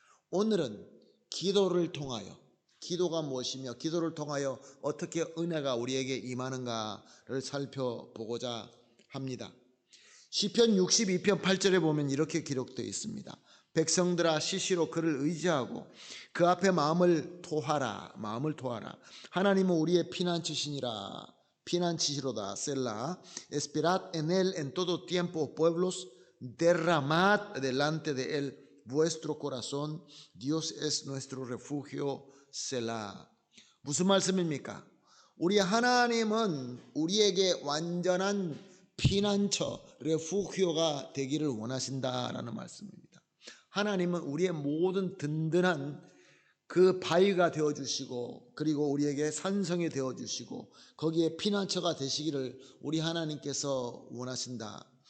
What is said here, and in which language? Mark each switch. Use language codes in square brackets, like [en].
[ko] 오늘은 기도를 통하여, 기도가 무엇이며 기도를 통하여 어떻게 은혜가 우리에게 임하는가를 살펴보고자 합니다. 시편 62편 8절에 보면 이렇게 기록되어 있습니다. 백성들아 시시로 그를 의지하고 그 앞에 마음을 토하라. 하나님은 우리의 피난처시니라. 피난처시로다. 셀라. [es] Esperad en él en todo tiempo, pueblos, derramad delante de él vuestro corazón. Dios es nuestro refugio. [ko] 셀라. 무슨 말씀입니까? 우리 하나님은 우리에게 완전한 피난처, 레푸기오가 되기를 원하신다라는 말씀입니다. 하나님은 우리의 모든 든든한 그 바위가 되어주시고 그리고 우리에게 산성이 되어주시고 거기에 피난처가 되시기를 우리 하나님께서 원하신다.